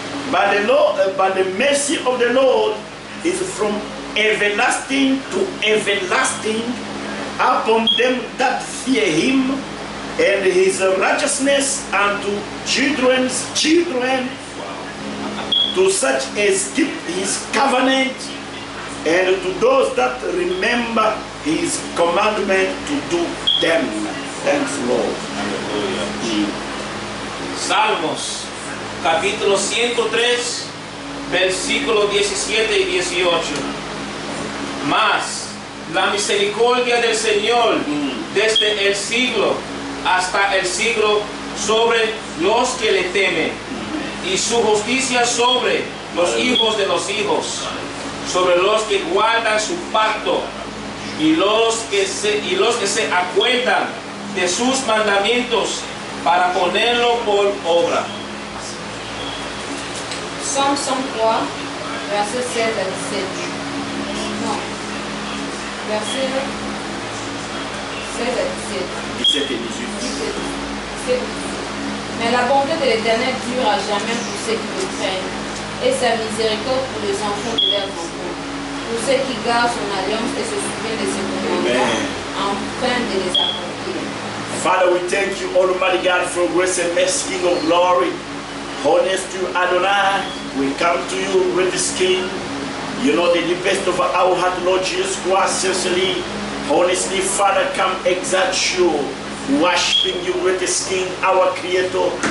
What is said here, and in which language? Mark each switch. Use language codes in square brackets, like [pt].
[en] But the mercy of the Lord is from everlasting to everlasting upon them that fear him, and his righteousness unto children's children, to such as keep his covenant, and to those that remember his commandment to do them. Thanks, Lord. [es] Salmos, capítulo 103, versículos 17 y 18. Mas la misericordia del Señor desde el siglo hasta el siglo sobre los que le temen, y su justicia sobre los hijos de los hijos, sobre los que guardan su pacto y los que se acuerdan de sus mandamientos para ponerlo por obra. [fr] Psalm 103, verset 16 à 17. Non. Verset 16 à 17. 17 et 18. Mais la bonté de l'Éternel dure à jamais pour ceux qui le craignent, et sa miséricorde pour les enfants de leurs enfants, pour ceux qui gardent son alliance et se souviennent de ses commandements, afin de les accomplir. [en] Father, we thank you, Almighty God, for grace and mercy, King of glory. Honest to Adonai, we come to you, greatest King. You know the deepest of our heart, Lord Jesus Christ, sincerely, honestly, Father, come exalt you, worshiping you, greatest King, our Creator.